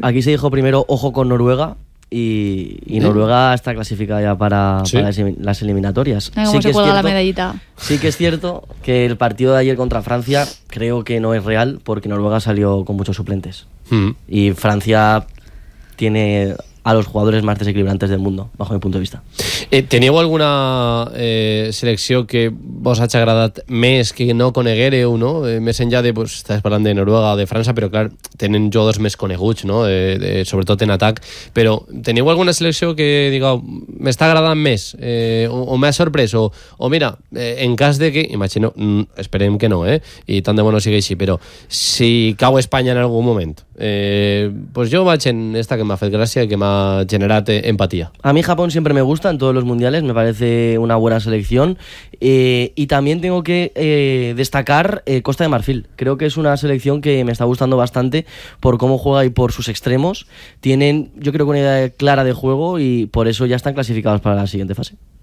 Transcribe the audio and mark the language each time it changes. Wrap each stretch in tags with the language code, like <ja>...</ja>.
<es>Aquí se dijo primero ojo con Noruega y Noruega está clasificada ya para las eliminatorias. Sí, ¿cómo se juega la medallita? Sí que es cierto que el partido de ayer contra Francia creo que no es real porque Noruega salió con muchos suplentes. Y Francia tiene a los jugadores más desequilibrantes del mundo, bajo mi punto de vista.</es> <ca>¿Teníeu alguna selecció que vos hagi agradat més que no conegueu, no? Més enllà de, pues, estàs parlant de Noruega, de França, però clar, tenen jugadors més coneguts, no? Sobretot en atac. Però teniu alguna selecció que, digueu, m'està agradant més, o m'ha sorprès, o mira, en cas de que, imagino, esperem que no, i tant de bo no sigui així, però si cau Espanya en algun moment, pues jo vaig en esta que m'ha fet gràcia i que m'ha generat empatia.</ca> <es>A mi Japón sempre me gusta, en todos los mundiales, me parece una buena selección, y también tengo que destacar Costa de Marfil. Creo que es una selección que me está gustando bastante por cómo juega y por sus extremos. Tienen, yo creo, que una idea clara de juego y por eso ya están clasificados para la siguiente fase.</es>